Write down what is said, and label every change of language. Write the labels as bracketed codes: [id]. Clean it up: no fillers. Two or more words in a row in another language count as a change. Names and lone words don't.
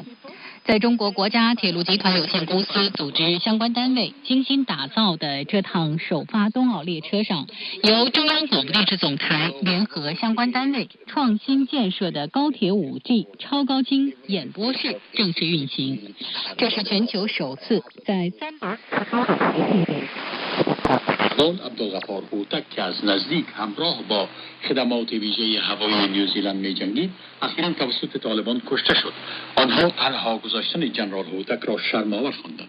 [zh] 在中国国家铁路集团有限公司组织相关单位精心打造的这趟首发冬奥列车上，由中央广播电视总台联合相关单位创新建设的高铁5G 超高清演播室正式运行。这是全球首次在 [fa] عبدالغفار هوتک که از نزدیک همراه با خدمات ویژه هوایی نیوزیلند می‌جنگید اخیراً توسط طالبان کشته شد. آنها تنها گذاشتن جنرال هوتک را شرم‌آور خواندند.